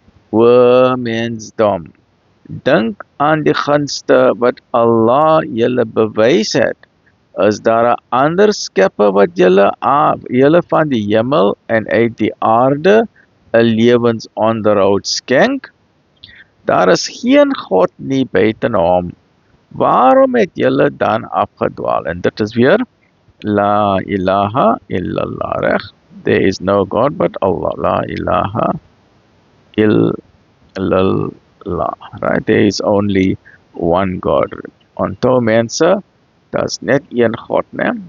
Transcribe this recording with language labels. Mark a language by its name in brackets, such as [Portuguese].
[Afrikaans] O mensdom, dink aan die gunste wat Allah julle bewys het. Is daar 'n ander skepper wat julle van die hemel en uit die aarde 'n lewensonderhoud skenk? Daar is geen God nie buiten hom. Waarom het julle dan afgedwaal? En dit is weer [Arabic] La ilaha illallah, [Afrikaans] reg? [English] There is no God but Allah. [Arabic] La ilaha illallah, [English] right? There is only one God. [Afrikaans] Onthou mense, daar's net een God, né?